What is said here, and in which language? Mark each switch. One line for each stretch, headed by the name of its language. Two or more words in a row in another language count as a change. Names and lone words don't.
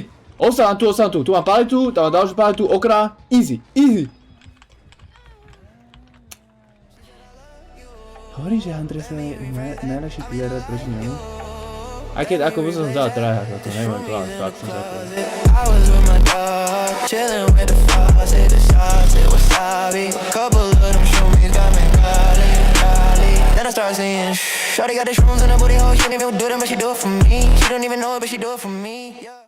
Slovak: Ostávam tu. Tu mám palitu, tam mám ďalšiu palitu, okra. Easy. Hovorím, že Andres je najlepší player proti nemu. Aj keď ako by som vzal tryhard, to neviem, fakt som zapovedal.
English: I was with my dog, chillin' with the frogs, hit the shots, it was wasabi. Couple of them shroomies got me golly. Then I start saying, shawty got the shrooms in her booty hole, she don't even do them, but she do it for me. She don't even know it, but she do it for me. Yeah.